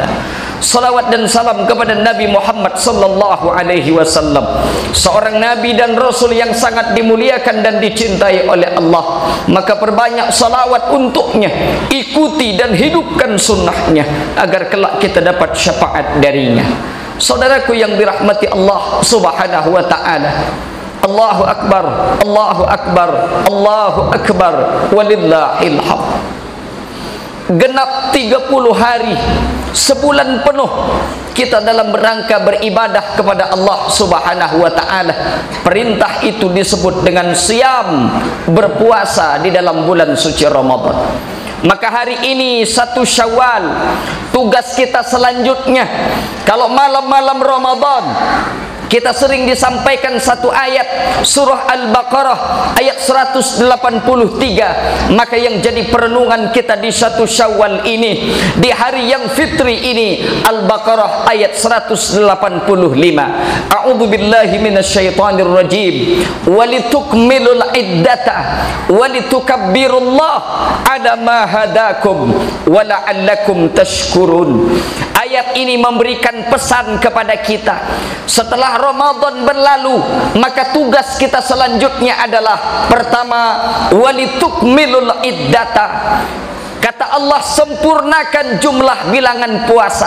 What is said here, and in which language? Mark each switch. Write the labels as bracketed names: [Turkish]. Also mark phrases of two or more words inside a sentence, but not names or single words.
[Indonesian] Salawat dan salam kepada Nabi Muhammad [Arabic] صلى الله عليه وسلم, [Indonesian] seorang nabi dan rasul yang sangat dimuliakan dan dicintai oleh Allah. Maka perbanyak salawat untuknya, ikuti dan hidupkan sunnahnya agar kelak kita dapat syafaat darinya. Saudaraku yang dirahmati Allah [Arabic] سبحانه وتعالى, الله أكبر، الله أكبر، الله أكبر ولله الحمد. [Indonesian] Genap 30 hari, sebulan penuh kita dalam rangka beribadah kepada Allah [Arabic] سبحانه وتعالى. [Indonesian] Perintah itu disebut dengan siam, berpuasa di dalam bulan suci Ramadan. Maka hari ini 1 Syawal, tugas kita selanjutnya, kalau malam-malam Ramadan kita sering disampaikan satu ayat surah Al-Baqarah ayat 183, maka yang jadi perenungan kita di 1 Syawal ini, di hari yang fitri ini, Al-Baqarah ayat 185. [Arabic] أعوذ بالله من الشيطان الرجيم. ولتكملوا العدة ولتكبروا الله على ما هداكم ولعلكم تشكرون. [Indonesian] Ayat ini memberikan pesan kepada kita, setelah Ramadan berlalu, maka tugas kita selanjutnya adalah pertama, [Arabic] ولتكملوا العدة. [Indonesian] Kata Allah, sempurnakan jumlah bilangan puasa.